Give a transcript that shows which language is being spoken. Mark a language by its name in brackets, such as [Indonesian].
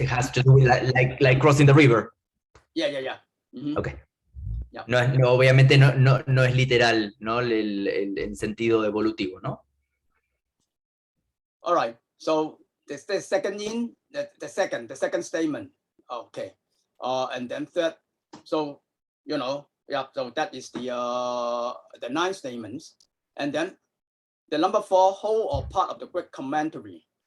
[English] It has to do with like crossing the river. Yeah. Mm-hmm. Okay. Yeah. [Spanish] No, obviamente no es literal, ¿no? El sentido evolutivo, ¿no? [English] All right. So the second the second statement. Okay. And then third. So so that is the 9 statements. And then the number 4, whole or part of the great commentary.